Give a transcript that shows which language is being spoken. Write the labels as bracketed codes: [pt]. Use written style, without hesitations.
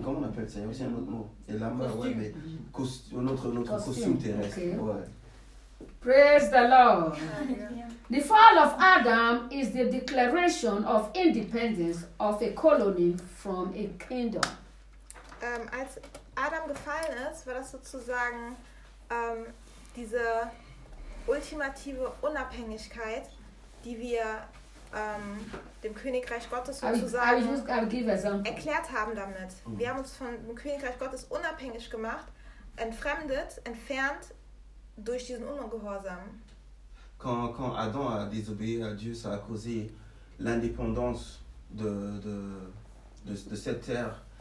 [fr] Comment on appelle ça? Il y a aussi un autre mot. Et la main, ouais, mais notre costume terrestre. Ouais. [en] Praise the Lord. The fall of Adam is the declaration of independence of a colony from a kingdom. [de] Als Adam gefallen ist, war das sozusagen diese ultimative Unabhängigkeit, die wir dem Königreich Gottes sozusagen erklärt haben damit. Wir haben uns von dem Königreich Gottes unabhängig gemacht, entfremdet, entfernt durch diesen Ungehorsam. [fr] Quand Adam a désobéi à Dieu, ça a causé l'indépendance de cette terre.